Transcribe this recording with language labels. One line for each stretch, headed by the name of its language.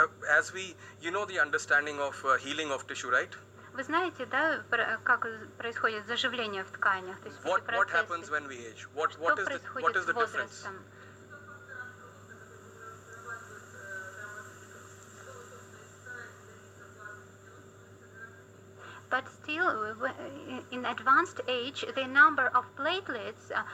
English: As the understanding of healing of tissue, right?
Russian: Вы знаете, да, как происходит заживление в тканях? То есть
English: What happens when we age? What is the difference? But still, in advanced age, the number of platelets.